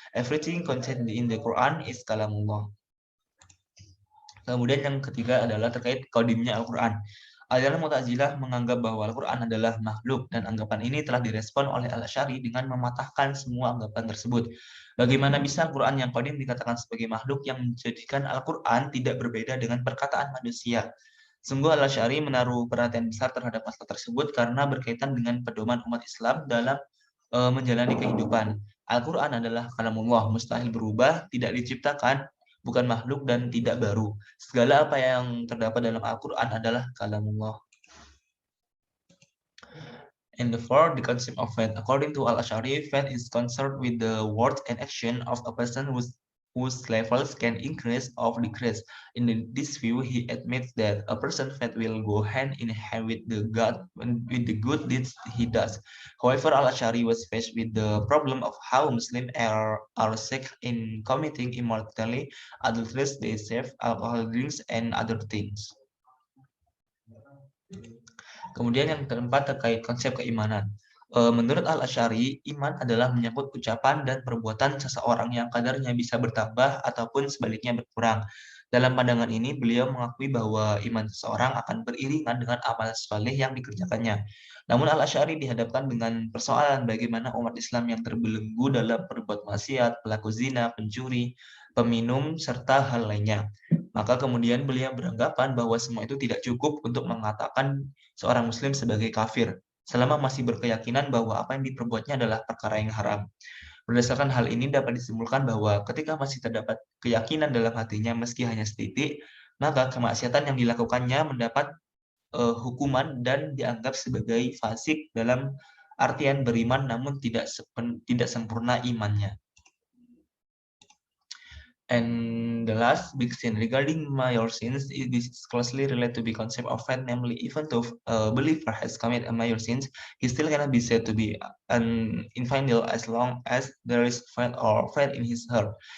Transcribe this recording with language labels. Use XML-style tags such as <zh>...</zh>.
<en>Everything contained in the Quran is kalamullah.</en> <id>Kemudian yang ketiga adalah terkait kodimnya Al-Quran. Aliran Mu'tazilah menganggap bahwa Al-Quran adalah makhluk, dan anggapan ini telah direspon oleh Al-Asy'ari dengan mematahkan semua anggapan tersebut. Bagaimana bisa Al-Quran yang kodim dikatakan sebagai makhluk yang menjadikan Al-Quran tidak berbeda dengan perkataan manusia? Sungguh Al-Asy'ari menaruh perhatian besar terhadap masalah tersebut karena berkaitan dengan pedoman umat Islam dalam menjalani kehidupan. Al-Quran adalah kalamullah, mustahil berubah, tidak diciptakan, bukan makhluk, dan tidak baru. Segala apa yang terdapat dalam Al-Quran adalah kalamullah.</id> <en>And therefore, the concept of faith. According to Al-Asy'ari, faith is concerned with the words and action of a person who whose levels can increase or decrease. In this view, he admits that a person's faith will go hand in hand with the good deeds he does. However, Al-Ash'ari was faced with the problem of how Muslims are sick in committing immorality, adulteries, theft, alcohol drinks, and other things.</en> <id>Kemudian yang keempat terkait konsep keimanan. Menurut Al-Asy'ari, iman adalah menyangkut ucapan dan perbuatan seseorang yang kadarnya bisa bertambah ataupun sebaliknya berkurang. Dalam pandangan ini, beliau mengakui bahwa iman seseorang akan beriringan dengan amal saleh yang dikerjakannya. Namun Al-Asy'ari dihadapkan dengan persoalan bagaimana umat Islam yang terbelenggu dalam berbuat maksiat, pelaku zina, pencuri, peminum, serta hal lainnya. Maka kemudian beliau beranggapan bahwa semua itu tidak cukup untuk mengatakan seorang muslim sebagai kafir, selama masih berkeyakinan bahwa apa yang diperbuatnya adalah perkara yang haram. Berdasarkan hal ini dapat disimpulkan bahwa ketika masih terdapat keyakinan dalam hatinya meski hanya setitik, maka kemaksiatan yang dilakukannya mendapat hukuman dan dianggap sebagai fasik dalam artian beriman namun tidak sempurna imannya.</id> <en>And the last big sin regarding minor sins, this is closely related to the concept of faith, namely, even though a believer has committed a minor sins, he still cannot be said to be an infidel as long as there is faith in his heart.</en>